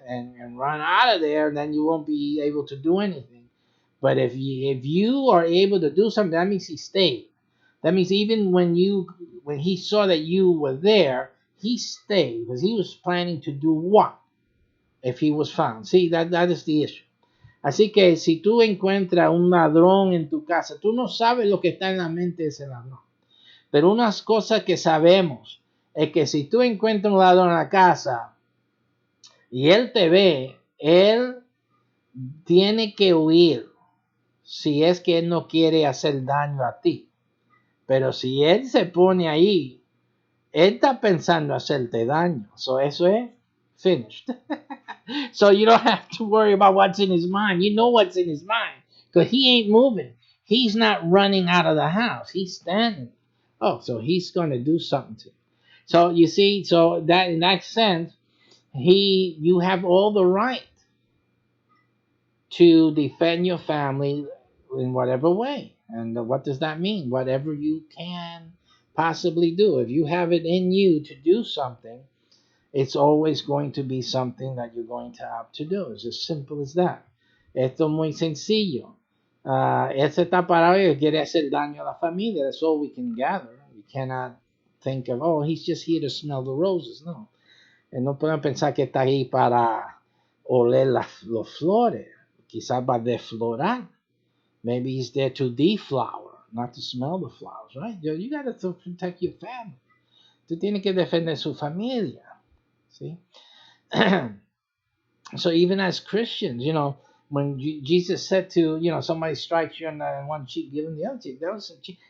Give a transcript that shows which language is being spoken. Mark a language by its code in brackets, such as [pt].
[en] And run out of there, then you won't be able to do anything. But if you are able to do something, that means he stayed. That means even when he saw that you were there, he stayed because he was planning to do what if he was found. See, that is the issue. [es] Así que si tú encuentras un ladrón en tu casa, tú no sabes lo que está en la mente de ese ladrón. Pero unas cosas que sabemos es que si tú encuentras un ladrón en la casa y él te ve, él tiene que huir si es que él no quiere hacer daño a ti. Pero si él se pone ahí, él está pensando hacerte daño. [en] So [es] eso es [en] finished. So you don't have to worry about what's in his mind. You know what's in his mind because he ain't moving. He's not running out of the house. He's standing. Oh, so he's going to do something to you. So you see, so that in that sense, you have all the right to defend your family in whatever way. And what does that mean? Whatever you can possibly do. If you have it in you to do something, it's always going to be something that you're going to have to do. It's as simple as that. [es] Esto es muy sencillo. Él se está parado y quiere hacer daño a la familia. [en] That's all we can gather. We cannot think of, oh, he's just here to smell the roses. No. [es] No podemos pensar que está ahí para oler los flores. Quizás va a deflorar. [en] Maybe he's there to deflower, not to smell the flowers, right? You got to protect your family. [es] Tú tienes que defender su familia. [en] See? So even as Christians, when Jesus said to, somebody strikes you on one cheek, give him the other cheek.